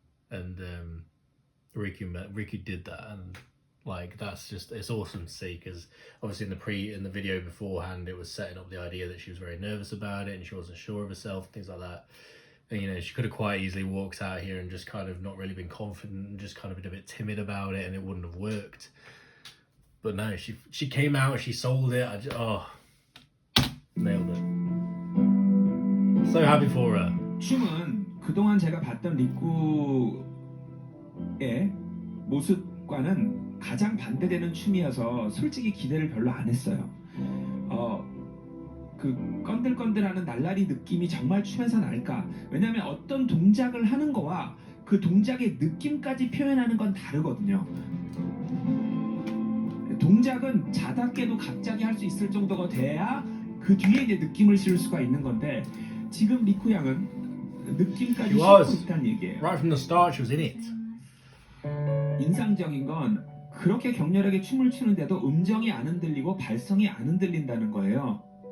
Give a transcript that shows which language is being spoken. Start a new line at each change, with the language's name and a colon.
English: And Riku did that, and like that's just, it's awesome to see, because obviously in the video beforehand it was setting up the idea that she was very nervous about it and she wasn't sure of herself, things like that. And you know, she could have quite easily walked out here and just kind of not really been confident and just kind of been a bit timid about it, and it wouldn't have worked. But no, she came out, she sold it. Nailed it. So happy for her.
Korean: 춤은 그동안 제가 봤던 리쿠의 모습과는 가장 반대되는 춤이어서 솔직히 기대를 별로 안 했어요. 그 건들건들하는 날라리 느낌이 정말 춤에서 날까? 왜냐하면 어떤 동작을 하는 거와 그 동작의 느낌까지 표현하는 건 다르거든요. 동작은 자답게도 갑자기 할 수 있을 정도가 돼야 그 뒤에 이제 느낌을 실을 수가 있는 건데, 지금 리쿠 양은 느낌까지 실고 있다는 얘기예요.
English: Right from the start, she was in it.
Korean: 인상적인 건 그렇게 격렬하게 춤을 추는데도 음정이 안 흔들리고 발성이 안 흔들린다는 거예요.